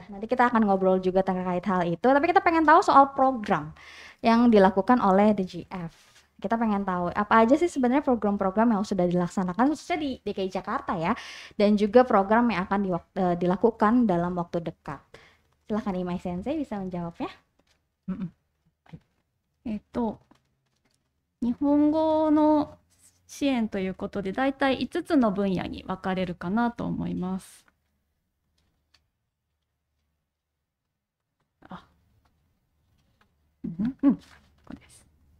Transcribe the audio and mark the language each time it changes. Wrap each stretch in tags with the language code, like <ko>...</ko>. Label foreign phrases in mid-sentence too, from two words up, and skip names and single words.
<id>Nanti kita akan ngobrol juga terkait hal itu, tapi kita pengen tahu soal program yang dilakukan oleh DGF. Kita pengen tahu apa aja sih sebenarnya program-program yang sudah dilaksanakan khususnya di DKI Jakarta ya, dan juga program yang akan dilakukan dalam waktu dekat. Silahkan Imai Sensei bisa menjawabnya.</id> <ja>日本語の支援ということで、だいたい5つの分野に分かれるかなと思います。これです。</ja>